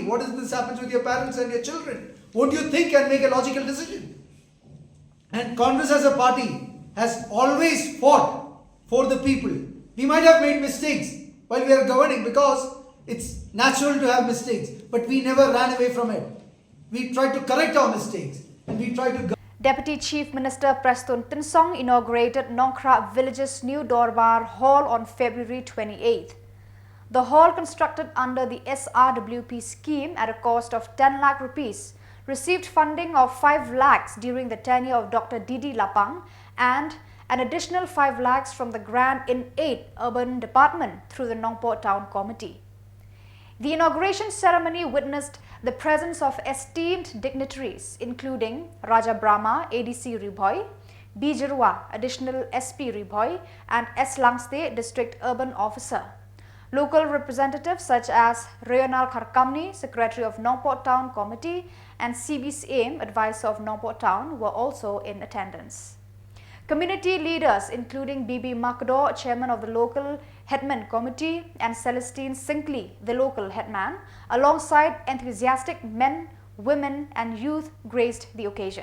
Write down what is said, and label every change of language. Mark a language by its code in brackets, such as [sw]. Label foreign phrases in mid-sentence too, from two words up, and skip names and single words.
[en] What if this happens with your parents and your children? Won't you think and make a logical decision? And Congress as a party has always fought for the people. We might have made mistakes while we are governing, because it's natural to have mistakes, but we never ran away from it. We tried to correct our mistakes and we tried to... Deputy Chief Minister Prestun Tinsong inaugurated Nongkra Village's new Dorbar Hall on February 28th. The hall, constructed under the SRWP scheme at a cost of 10 lakh rupees, received funding of 5 lakhs during the tenure of Dr. Didi Lapang and an additional 5 lakhs from the grant in 8 urban department through the Nongpor Town Committee. The inauguration ceremony witnessed the presence of esteemed dignitaries including Raja Brahma, ADC Riboy, B. Jirwa, Additional SP Riboy and S. Langste, District Urban Officer. Local representatives such as Rayonal Kharkamni, Secretary of Nongpor Town Committee, and CB's AIM, advisor of Nongport Town, were also in attendance. Community leaders including BB Makdo, chairman of the local headman committee, and Celestine Sinkley, the local headman, alongside enthusiastic men, women and youth graced the occasion.